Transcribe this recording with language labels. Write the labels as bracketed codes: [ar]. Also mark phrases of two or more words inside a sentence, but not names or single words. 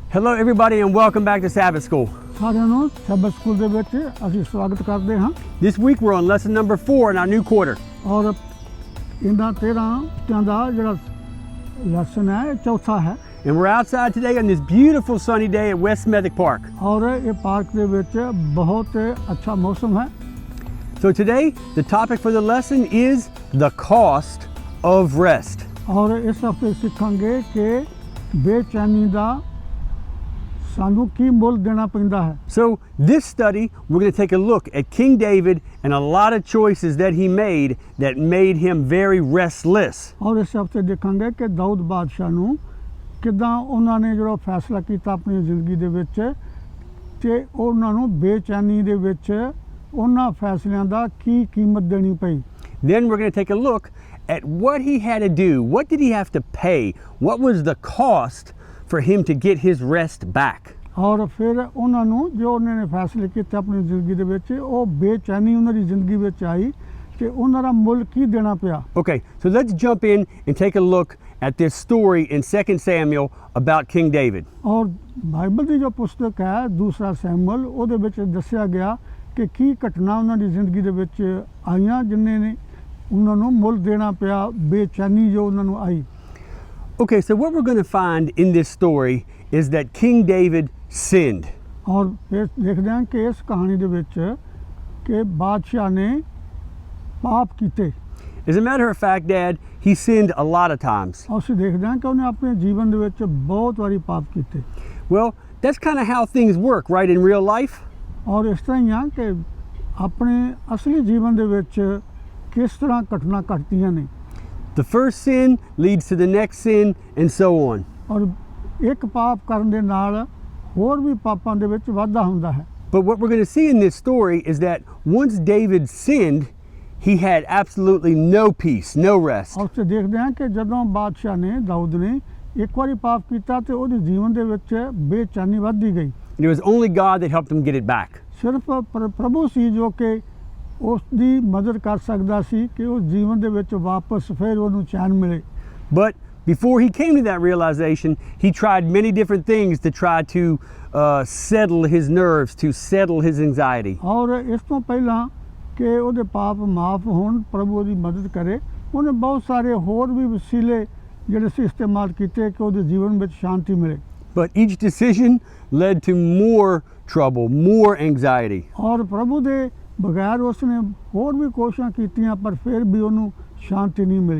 [en] Hello everybody and welcome back to Sabbath School. [pa] ਸਾਰਿਆਂ ਨੂੰ ਸੈਬਥ ਸਕੂਲ ਦੇ ਵਿੱਚ ਅਸੀਂ ਸਵਾਗਤ ਕਰਦੇ ਹਾਂ। [en] This week we're on lesson number 4 in our new quarter. [pa] ਔਰ ਇਹਨਾਂ 13 ਦਾ ਜਿਹੜਾ ਲੈਸਨ ਹੈ ਇਹ ਚੌਥਾ ਹੈ। [en] And we're outside today on this beautiful sunny day at West Smethwick Park. [pa] ਔਰ ਇਹ ਪਾਰਕ ਦੇ ਵਿੱਚ ਬਹੁਤ ਅੱਛਾ ਮੌਸਮ ਹੈ। [en] So today the topic for the lesson is the cost of rest. [pa] ਔਰ ਇਸ ਹਫ਼ਤੇ ਸਿੱਖਾਂਗੇ ਕਿ ਬੇਚੈਨੀ ਦਾ ਸਾਨੂੰ ਕੀ ਮੁੱਲ ਦੇਣਾ ਪੈਂਦਾ ਹੈ। [en] So this study we're going to take a look at King David and a lot of choices that he made him very restless. [pa] ਔਰ ਇਸ ਹਫ਼ਤੇ ਦੇਖਾਂਗੇ ਕਿ ਦਾਊਦ ਬਾਦਸ਼ਾਹ ਨੂੰ ਕਿੱਦਾਂ ਉਹਨਾਂ ਨੇ ਜਿਹੜਾ ਫੈਸਲਾ ਕੀਤਾ ਆਪਣੀ ਜ਼ਿੰਦਗੀ ਦੇ ਵਿੱਚ ਤੇ ਉਹਨਾਂ ਨੂੰ ਬੇਚੈਨੀ ਦੇ ਵਿੱਚ ਉਹਨਾਂ ਫੈਸਲਿਆਂ ਦਾ ਕੀ ਕੀਮਤ ਦੇਣੀ ਪਈ। [en] Then we're going to take a look at what he had to do. What did he have to pay? What was the cost for him to get his rest back? [pa] ਔਰ ਫਿਰ ਉਹਨਾਂ ਨੂੰ ਜੋ ਉਹਨਾਂ ਨੇ ਫੈਸਲੇ ਕੀਤੇ ਆਪਣੀ ਜ਼ਿੰਦਗੀ ਦੇ ਵਿੱਚ ਉਹ ਬੇਚੈਨੀ ਉਹਨਾਂ ਦੀ ਜ਼ਿੰਦਗੀ ਵਿੱਚ ਆਈ ਤੇ ਉਹਨਾਂ ਦਾ ਮੁੱਲ ਕੀ ਦੇਣਾ ਪਿਆ। [en] Okay, so let's jump in and take a look at this story in 2 Samuel about King David. [pa] ਔਰ ਬਾਈਬਲ ਦੀ ਜੋ ਪੁਸਤਕ ਹੈ ਦੂਸਰਾ ਸੈਮੂਅਲ ਉਹਦੇ ਵਿੱਚ ਦੱਸਿਆ ਗਿਆ ਕਿ ਕੀ ਘਟਨਾ ਉਹਨਾਂ ਦੀ ਜ਼ਿੰਦਗੀ ਦੇ ਵਿੱਚ ਆਈਆਂ ਜਿਨ੍ਹਾਂ ਨੇ ਉਹਨਾਂ ਨੂੰ ਮੁੱਲ ਦੇਣਾ ਪਿਆ ਬੇਚੈਨੀ ਜੋ ਉਹਨਾਂ ਨੂੰ ਆਈ। [en] Okay, so what we're going to find in this story is that King David sinned. [pa] ਔਰ ਫਿਰ ਦੇਖਦੇ ਹਾਂ ਕਿ ਇਸ ਕਹਾਣੀ ਦੇ ਵਿੱਚ ਕਿ ਬਾਦਸ਼ਾਹ ਨੇ ਪਾਪ ਕੀਤੇ। [en] As a matter of fact, Dad, he sinned a lot of times. [pa] ਅਸੀਂ ਦੇਖਦੇ ਹਾਂ ਕਿ ਉਹਨੇ ਆਪਣੇ ਜੀਵਨ ਦੇ ਵਿੱਚ ਬਹੁਤ ਵਾਰੀ ਪਾਪ ਕੀਤੇ। [en] Well, that's kind of how things work, right, in real life? [pa] ਔਰ ਇਸ ਤਰ੍ਹਾਂ ਹੀ ਆ ਕਿ ਆਪਣੇ ਅਸਲੀ ਜੀਵਨ ਦੇ ਵਿੱਚ ਕਿਸ ਤਰ੍ਹਾਂ ਘਟਨਾ ਘਟਦੀਆਂ ਨੇ। [en] The first sin leads to the next sin and so on. [pa] ਔਰ ਇੱਕ ਪਾਪ ਕਰਨ ਦੇ ਨਾਲ ਹੋਰ ਵੀ ਪਾਪਾਂ ਦੇ ਵਿੱਚ ਵਾਧਾ ਹੁੰਦਾ ਹੈ। [en] But what we're going to see in this story is that once David sinned, he had absolutely no peace, no rest. [pa] ਔਰ ਤੇ ਦੇਖਦੇ ਹਾਂ ਕਿ ਜਦੋਂ ਬਾਦਸ਼ਾਹ ਨੇ ਦਾਊਦ ਨੇ ਇੱਕ ਵਾਰੀ ਪਾਪ ਕੀਤਾ ਤੇ ਉਹਦੇ ਜੀਵਨ ਦੇ ਵਿੱਚ ਬੇਚੈਨੀ ਵੱਧਦੀ ਗਈ। [en] And it was only God that helped him get it back. [pa] ਸਿਰਫ ਪ੍ਰਭੂ ਸੀ ਜੋ ਕਿ ਉਸ ਦੀ ਮਦਦ ਕਰ ਸਕਦਾ ਸੀ ਕਿ ਉਸ ਜੀਵਨ ਦੇ ਵਿੱਚ ਵਾਪਸ ਫਿਰ ਉਹਨੂੰ ਚੈਨ ਮਿਲੇ। [en] But before he came to that realization, he tried many different things to try to settle his nerves, to settle his anxiety. [pa] ਔਰ ਇਸ ਤੋਂ ਪਹਿਲਾਂ ਕਿ ਉਹਦੇ ਪਾਪ ਮਾਫ ਹੋਣ ਪ੍ਰਭੂ ਉਹਦੀ ਮਦਦ ਕਰੇ ਉਹਨੇ ਬਹੁਤ ਸਾਰੇ ਹੋਰ ਵੀ ਵਸੀਲੇ ਜਿਹੜੇ ਸੀ ਇਸਤੇਮਾਲ ਕੀਤੇ ਕਿ ਉਹਦੇ ਜੀਵਨ ਵਿੱਚ ਸ਼ਾਂਤੀ ਮਿਲੇ। [en] But each decision led to more trouble, more anxiety. [pa] ਔਰ ਪ੍ਰਭੂ ਦੇ ਬਗੈਰ ਉਸਨੇ ਹੋਰ ਵੀ ਕੋਸ਼ਿਸ਼ਾਂ ਕੀਤੀਆਂ ਪਰ ਫਿਰ ਵੀ ਉਹਨੂੰ ਸ਼ਾਂਤੀ ਨਹੀਂ ਮਿਲੀ।